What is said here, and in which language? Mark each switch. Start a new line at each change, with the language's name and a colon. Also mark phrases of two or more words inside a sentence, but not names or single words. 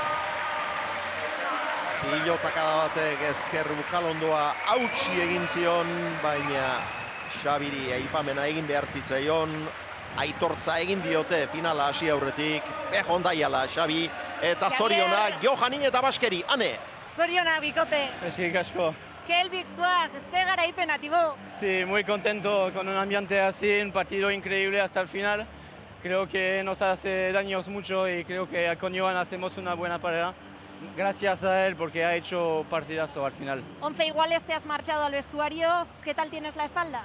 Basque: Pilotakada batek ezker bukalondoa hautsi egin zion, baina Xabiri aipamena egin behar zitzaion. Aitortza egin diote finala hasi aurretik. Behondaiala Xabi eta zorionak Johani eta Baskeri. Ane? Zorionak, bikote. Eskerrik asko.
Spanish: Qué victoire, este garaipena, Tibo. Sí, muy contento con un ambiente así, un partido increíble hasta el final. Creo que nos hace daños mucho y creo que con Johan hacemos una buena pareja. Gracias a él porque ha hecho partidazo al final. 11 iguales, te has marchado al vestuario. ¿Qué tal tienes la espalda?